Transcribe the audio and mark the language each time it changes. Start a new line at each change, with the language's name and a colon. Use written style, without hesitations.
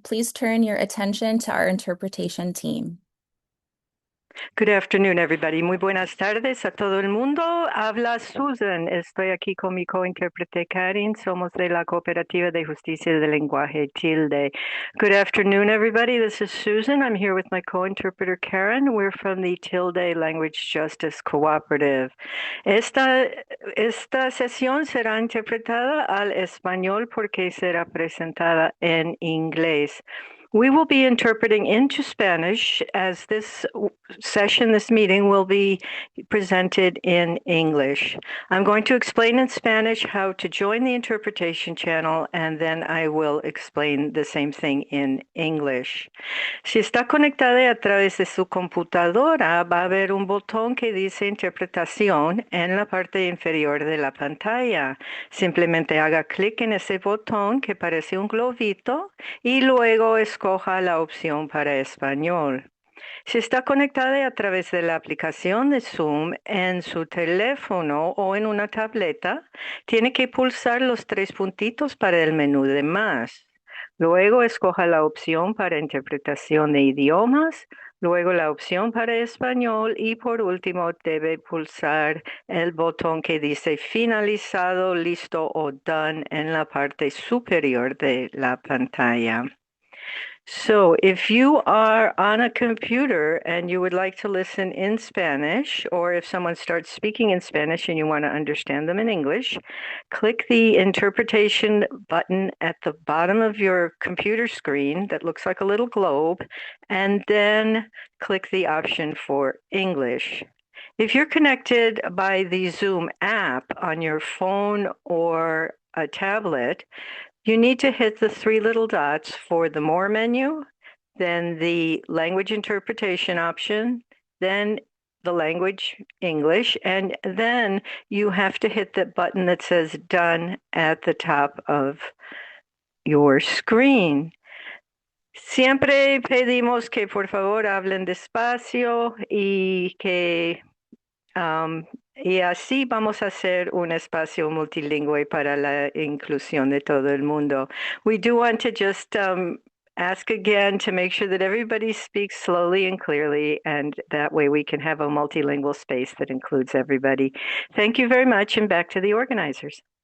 English: Please turn your attention to our interpretation team. Good afternoon, everybody.
Spanish: Muy buenas tardes a todo el mundo. Habla Susan. Estoy aquí con mi cointérprete Karin. Somos de la Cooperativa de Justicia del Lenguaje Tilde.
English: Good afternoon, everybody. This is Susan. I'm here with my co-interpreter Karen. We're from the Tilde Language Justice Cooperative.
Spanish: Esta sesión será interpretada al español porque será presentada en inglés.
English: We will be interpreting into Spanish as this meeting will be presented in English. I'm going to explain in Spanish how to join the interpretation channel, and then I will explain the same thing in English.
Spanish: Si está conectada a través de su computadora, va a haber un botón que dice interpretación en la parte inferior de la pantalla. Simplemente haga clic en ese botón que parece un globito y luego escoja la opción para español. Si está conectada a través de la aplicación de Zoom en su teléfono o en una tableta, tiene que pulsar los tres puntitos para el menú de más. Luego escoja la opción para interpretación de idiomas, luego la opción para español y por último debe pulsar el botón que dice finalizado, listo o done en la parte superior de la pantalla.
English: So if you are on a computer and you would like to listen in Spanish, or if someone starts speaking in Spanish and you want to understand them in English, click the interpretation button at the bottom of your computer screen that looks like a little globe, and then click the option for English. If you're connected by the Zoom app on your phone or a tablet, you need to hit the three little dots for the More menu, then the language interpretation option, then the language English, and then you have to hit the button that says Done at the top of your screen.
Spanish: Siempre pedimos que por favor hablen despacio y que y así vamos a hacer un espacio multilingüe para la inclusión de todo el mundo.
English: We do want to just ask again to make sure that everybody speaks slowly and clearly, and that way we can have a multilingual space that includes everybody. Thank you very much, and back to the organizers.